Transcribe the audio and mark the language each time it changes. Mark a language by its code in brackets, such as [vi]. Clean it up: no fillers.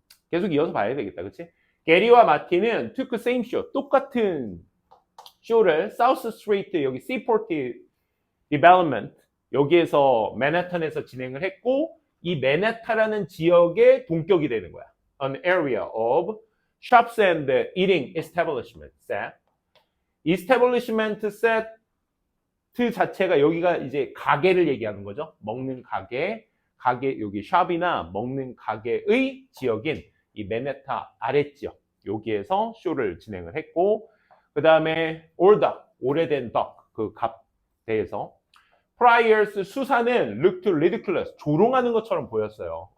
[ko] 계속 이어서 봐야 되겠다. 그치? 게리와 마틴은 [en] took the same show, [ko] 똑같은 쇼를 South Street 여기 Seaport Development 여기에서 맨해튼에서 진행을 했고, 이 맨해튼이라는 지역의 동격이 되는 거야. [en] An area of shops and eating establishment set. [ko] Establishment set 자체가 여기가 이제 가게를 얘기하는 거죠. 먹는 가게 여기 샵이나 먹는 가게의 지역인 이 맨해튼 아랫지역 여기에서 쇼를 진행을 했고, 그 다음에 올덕 오래된 덕 그 갑대에서 Prior's 수사는 [en] looked ridiculous [ko] 조롱하는 것처럼 보였어요.